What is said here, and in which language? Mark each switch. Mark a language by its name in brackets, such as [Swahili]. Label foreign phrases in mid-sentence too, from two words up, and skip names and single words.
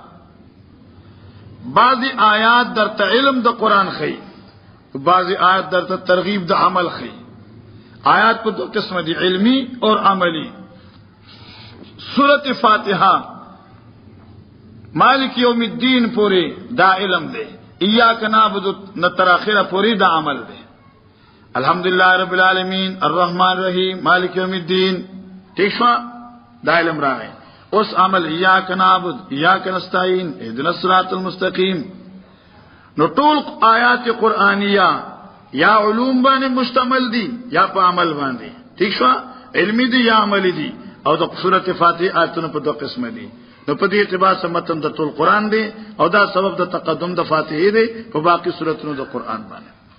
[Pashto] بعضی آیات در ته علم د قرآن خي، بعضی آیات در ته ترغیب د عمل خي. آیات په دوه قسمه دي، علمی اور عملی. سورۃ فاتحه [Arabic] مالک یوم الدین [Pashto] پوری دا علم دے، [Arabic] ایاک نعبد [Pashto] نتر اخره پوری دا عمل دے. [Arabic] الحمدللہ رب العالمین الرحمن الرحیم مالک یوم الدین [Pashto] ٹھیک شو دا علم راغی. اس عمل [Arabic] ایاک نعبد ایاک نستعین اهدنا الصراط المستقیم. [Pashto] نو ټول آیات قرآنیہ یا علوم باندې مشتمل دي یا په عمل باندې، ٹھیک شو، علمی دي یا عملی دي. او د سورۃ فاتحه آیتونه په دوه قسمه دي. نو په دې اعتبار سره متن د ټول قرآن دی او دا سبب د تقدم د فاتحه دی په باقی سوراتونو د قرآن باندې.